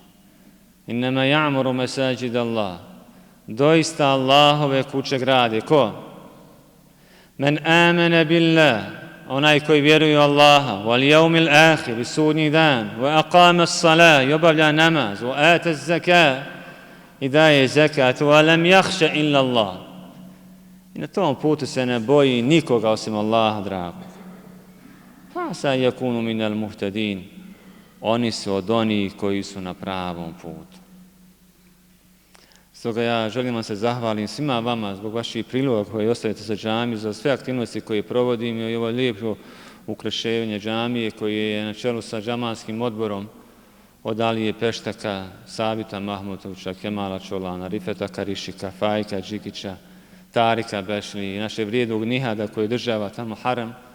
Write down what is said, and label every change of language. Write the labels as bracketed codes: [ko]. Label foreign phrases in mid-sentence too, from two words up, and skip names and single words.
[ar] إنما يعمر مساجد الله. [bs] Doista Allahove kuće grade. [ar] Ko? من آمن بالله. [bs] Onaj koji vjeruje u Allaha. [ar] واليوم الآخر. [bs] I sudnji dan. [ar] وأقام الصلاة. [bs] I obavlja namaz. [ar] وآتى الزكاة. [bs] I daje zakat. [ar] ولم يخش إلا الله. [bs] I na tom putu se ne boji nikoga osim Allaha drago. [ar] فعسى يكونوا من المهتدين. [bs] Oni su od onih koji su na pravom putu. Stoga ja želim vam se zahvalim svima vama zbog vaših priloga koje ostavite za džamiju, za sve aktivnosti koje provodim i ovo lijepo ukrašenje džamije koje je na čelu sa džamanskim odborom od Alije Peštaka, Sabita Mahmutovića, Kemala Čolana, Rifeta Karišika, Fajka Džikića, Tarika Bešli i naše vrijednog Nihada koji država tamo haram.